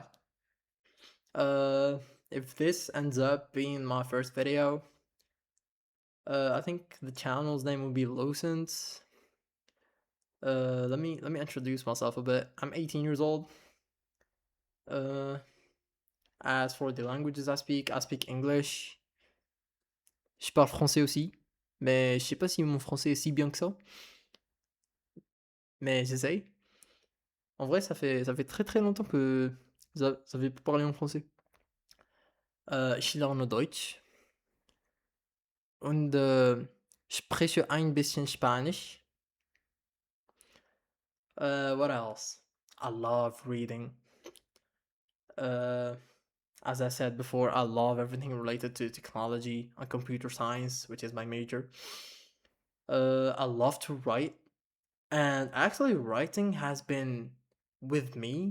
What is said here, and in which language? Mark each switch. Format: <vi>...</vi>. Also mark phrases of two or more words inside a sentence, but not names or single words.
<en>Uh, if this ends up being my first video, I think the channel's name will be Lucent. Let me introduce myself a bit. I'm 18 years old. Uh, as for the languages I speak English.</en> <fr>Je parle français aussi, mais je sais pas si mon français est si bien que ça, mais j'essaye. En vrai, ça fait très très longtemps que vous avez pas parlé en français.</fr> <de>Ich lerne Deutsch und spreche ein bisschen Spanisch.</de> <en>What else? I love reading. Uh, as I said before, I love everything related to technology and computer science, which is my major. I love to write, and actually, writing has been with me.</en>